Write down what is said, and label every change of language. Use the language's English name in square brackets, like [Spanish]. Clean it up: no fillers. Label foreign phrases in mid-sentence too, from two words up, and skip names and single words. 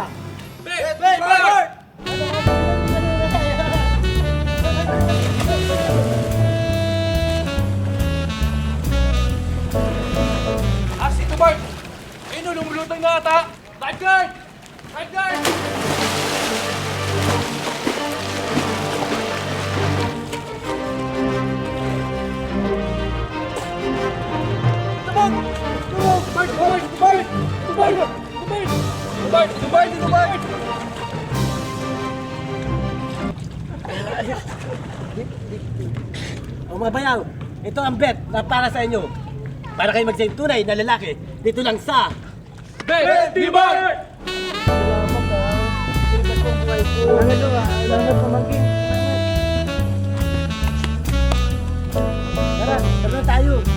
[Filipino] Bart! Ito, Bart! Ayun, lumulutang na ata! Lifeguard! Lifeguard! Tumog! Tumog! Bart! Bart! Bart! Bart! Bart! Bart! Bart! O mabayaw, ito ang bet na para sa inyo. Para kayo mag-isang tunay na lalaki dito lang sa... Bet! Di Bart! Salamat ah. Sinigas kong buhay ko. Salamat pamangkin. Tara tayo.